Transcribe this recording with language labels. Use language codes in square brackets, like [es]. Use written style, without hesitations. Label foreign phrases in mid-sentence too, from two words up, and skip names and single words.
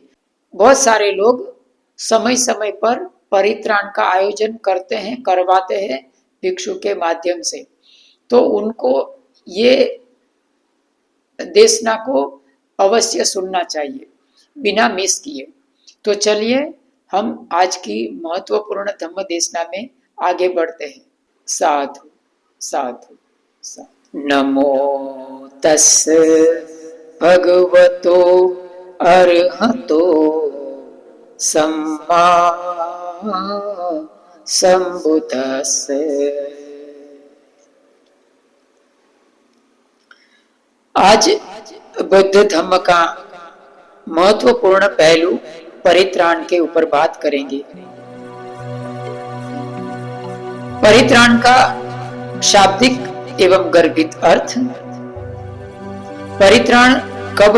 [hi] बहुत सारे लोग समय समय पर परित्राण का आयोजन करते हैं, करवाते हैं भिक्षु के माध्यम से। तो उनको ये देशना को अवश्य सुनना चाहिए बिना मिस किए। तो चलिए हम आज की महत्वपूर्ण धम्म देशना में आगे बढ़ते हैं। [pi] साधु साधु साधु। नमो तस् भगवतो अरहतो सम्मा संबुद्धस्से। [hi] आज बुद्ध धम्म का महत्वपूर्ण पहलू परित्राण के ऊपर बात करेंगे। परित्राण का शाब्दिक एवं गर्भित अर्थ, परित्राण कब